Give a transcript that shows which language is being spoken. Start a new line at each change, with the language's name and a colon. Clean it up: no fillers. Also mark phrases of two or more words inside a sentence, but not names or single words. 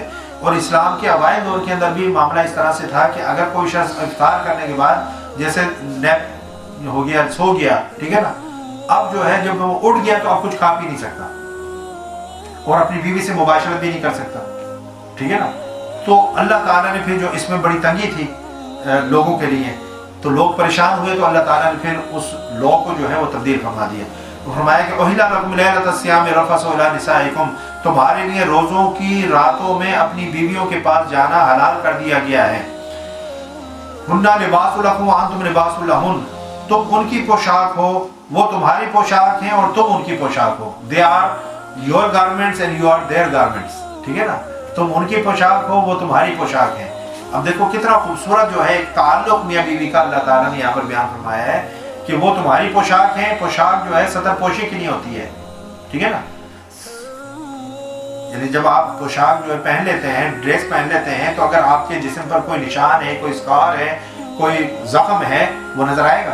Hindi: और इस्लाम के अवाइल दौर के अंदर भी मामला इस तरह से था कि अगर कोई शख्स इफ्तार करने के बाद जैसे नैप हो गया, सो गया, ठीक है ना, अब जो है जब वो उठ गया तो अब कुछ खा पी नहीं सकता और अपनी बीवी से मुबाशरत भी नहीं कर सकता, ठीक है ना। तो अल्लाह ताला ने फिर जो इसमें बड़ी तंगी थी लोगों के लिए, तो लोग परेशान हुए, तो अल्लाह ताला ने फिर उस लॉ को जो है वो तब्दील फरमा दिया।
Arabic: तो फरमाया कि أحل لكم ليلة الصيام الرفث إلى نسائكم,
Hindi: तुम्हारे लिए रोज़ों की रातों में अपनी बीवियों के पास जाना हलाल कर दिया गया है।
Arabic: هن لباس لكم وأنتم لباس لهن,
Hindi: तुम उनकी पोशाक हो, वो तुम्हारी पोशाक हैं और तुम उनकी पोशाक हो।
English: they are your garments and you are their garments,
Hindi: ठीक है ना। तुम उनकी पोशाक हो, वो तुम्हारी पोशाक है। अब देखो कितना खूबसूरत जो है एक ताल्लुक मियाँ बीवी का अल्लाह ताला ने यहाँ पर बयान फरमाया है कि वो तुम्हारी पोशाक है। पोशाक जो है सतर पोशी के लिए होती है, ठीक है ना। यानी जब आप पोशाक जो है पहन लेते हैं, ड्रेस पहन लेते हैं, तो अगर आपके जिस्म पर कोई निशान है, कोई स्कार है, कोई जख्म है, वो नजर आएगा?